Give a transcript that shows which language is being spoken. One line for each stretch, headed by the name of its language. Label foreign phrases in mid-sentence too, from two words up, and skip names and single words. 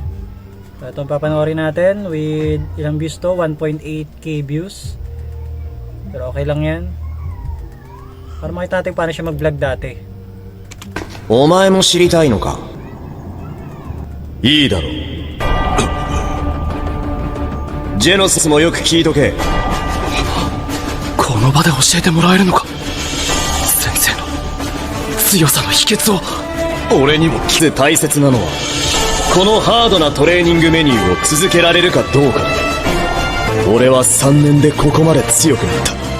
Filipino: So ito ang papanoorin natin with ilang views to, 1.8k views, pero okay lang yan para makita natin paano siya mag-vlog dati.
Japanese: お前も知りたいのか？いいだろ. ジェノスもよく聞いとけ. この場で教えてもらえるのか。先生の強さの秘訣を。俺にも大切なのはこのハードなトレーニングメニューを続けられるかどうか。俺は3年でここまで強くなった。